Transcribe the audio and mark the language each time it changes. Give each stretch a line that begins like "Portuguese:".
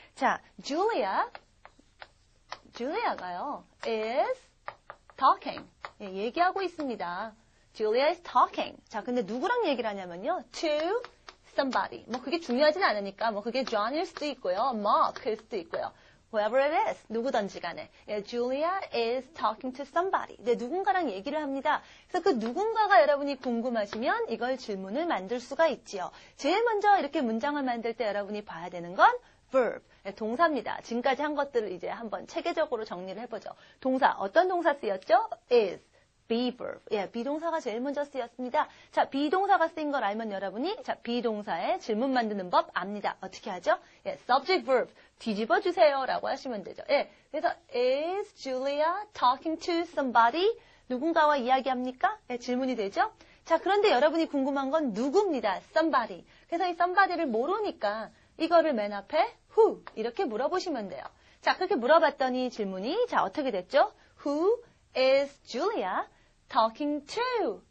Korean: 자, 줄리아가요,
English: is talking.
Korean: 얘기하고 있습니다.
English: Julia is talking.
Korean: 자, 근데 누구랑 얘기를 하냐면요.
English: to somebody.
Korean: 그게 중요하진 않으니까, 그게 John일 수도 있고요. Mark일 수도 있고요.
English: Whoever it is.
Korean: 누구든지 간에.
English: Julia is talking to somebody.
Korean: 누군가랑 얘기를 합니다. 그래서 그 누군가가 여러분이 궁금하시면 이걸 질문을 만들 수가 있지요. 제일 먼저 이렇게 문장을 만들 때 여러분이 봐야 되는 건 verb. 동사입니다. 지금까지 한 것들을 이제 한번 체계적으로 정리를 해보죠. 동사. 어떤 동사 쓰였죠? is. be verb. 비동사가 제일 먼저 쓰였습니다. 자, 비동사가 쓰인 걸 알면 여러분이 비동사에 질문 만드는 법 압니다. 어떻게 하죠? subject verb 뒤집어 주세요 라고 하시면 되죠. 그래서
English: is Julia talking to somebody?
Korean: 누군가와 이야기합니까? 질문이 되죠. 자, 그런데 여러분이 궁금한 건 누구입니다.
English: somebody.
Korean: 그래서 이 somebody를 모르니까 이거를 맨 앞에 who 이렇게 물어보시면 돼요. 자, 그렇게 물어봤더니 질문이 어떻게 됐죠?
English: Who is Julia talking to?